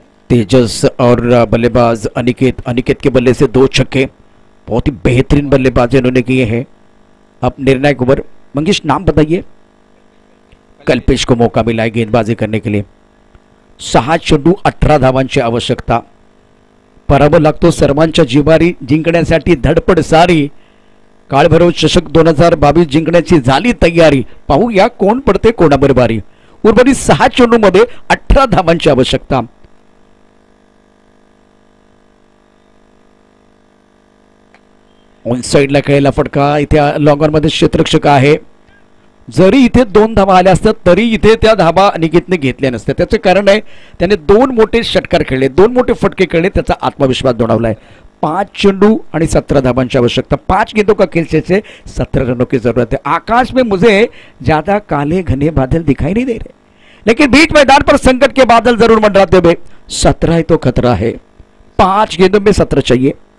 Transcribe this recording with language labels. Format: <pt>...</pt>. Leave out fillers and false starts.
<hi>तेजस और बल्लेबाज अनिकेत। अनिकेत के बल्ले से 2 छक्के, बहुत ही बेहतरीन बल्लेबाजी उन्होंने किए हैं। अब निर्णायक ओवर, मंगेश नाम बताइए। कल्पेश को मौका मिला है गेंदबाजी करने के लिए।</hi> <mr>6 चेंडू 18 धावांची आवश्यकता। पराभव लागतो सर्वांच्या जिव्हारी, जिंकण्यासाठी धडपड सारी। काळभैरव चषक 2022 जिंकण्याची झाली तयारी, पाहूया कोण पडते कोणावर बारी। उर्वरित 6 चेंडू मध्ये 18 धावांची आवश्यकता। ऑन साइडला खेळायला फटका, इथे लॉंग ऑन मध्ये क्षेत्ररक्षक आहे। जरी इथे 2 धावा आल्या असतात तरी इथे त्या धावा अनिकेतने घेतल्या नसत्या। त्याचे कारण आहे त्याने 2 मोठे षटकार खेळले, 2 मोठे फटके खेळले, त्याचा आत्मविश्वास दोडावलाय। 5 चेंडू आणि 17 धावांची आवश्यकता।</mr> <hi>5 गेंदों का खेल से 17 रनों की जरूरत है। आकाश में मुझे ज्यादा काले घने बादल दिखाई नहीं दे रहे, लेकिन बीच मैदान पर संकट के बादल जरूर मंडराते हुए। 17 तो खतरा है, 5 गेंदों में 17 चाहिए।</hi>